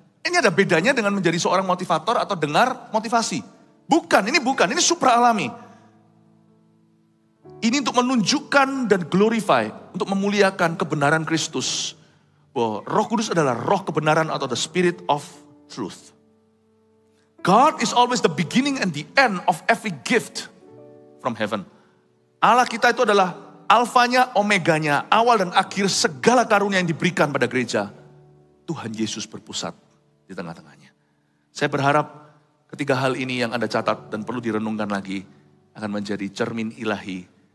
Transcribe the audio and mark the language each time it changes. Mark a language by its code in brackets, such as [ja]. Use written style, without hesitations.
[id] Ini ada bedanya dengan menjadi seorang motivator atau dengar motivasi. Ini supra alami. Ini untuk menunjukkan dan [en] glorify, [id] untuk memuliakan kebenaran Kristus. Bahwa Roh Kudus adalah roh kebenaran atau [en] the spirit of truth. God is always the beginning and the end of every gift from heaven. [id] Allah kita itu adalah alfanya, omeganya, awal dan akhir segala karunia yang diberikan pada gereja. Tuhan Yesus berpusat di tengah-tengahnya. Saya berharap ketiga hal ini yang Anda catat dan perlu direnungkan lagi akan menjadi cermin ilahi.